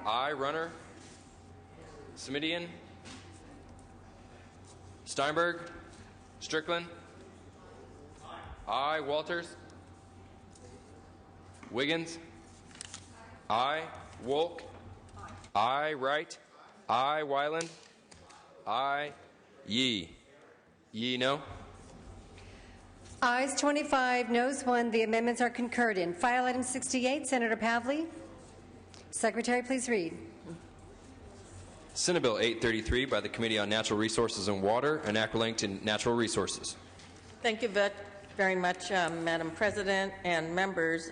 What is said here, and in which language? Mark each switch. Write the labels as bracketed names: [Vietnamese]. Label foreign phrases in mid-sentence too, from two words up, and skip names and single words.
[English] I. Runner. Smidian. Steinberg. Strickland. I. Walters. Wiggins. I. Wolk. I. Wright. I. Wyland. I. Yee. Yee, no. Ayes 25, noes 1. The amendments are concurred in. File item 68, Senator Pavley. Secretary, please read. Senate Bill 833 by the Committee on Natural Resources and Water, an act relating to natural resources. Thank you very much, Madam President and members.